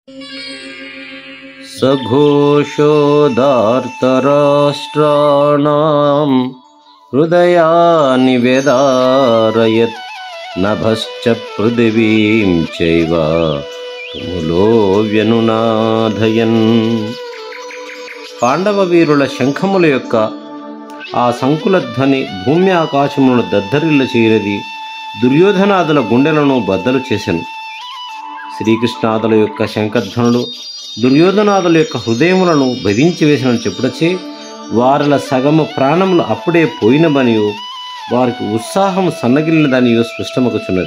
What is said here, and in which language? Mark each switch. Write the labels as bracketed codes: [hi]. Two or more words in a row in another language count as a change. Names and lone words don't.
[sa] सघोषोदार्तराष्ट्राणां हृदयानि व्यदारयत् नभश्च पृथिवीं चैव तुमुलो व्यनुनादयन्. [te] పాండవ వీరుల శంఖముల యొక్క ఆ సంకుల ధ్వని భూమి ఆకాశములను దద్దరిల్ల చేయనిది దుర్యోధనాదుల గుండెలను బద్దలు చేసెను. శ్రీకృష్ణాదుల యొక్క శంఖధ్వనులు దుర్యోధనాదుల యొక్క హృదయములను భేదించి వేసినని చెప్పుటచే వారిల సగము ప్రాణములు అప్పుడే పోయినవనియో వారికి ఉత్సాహము సన్నగిలినదనియో స్పష్టమగుచున్నది.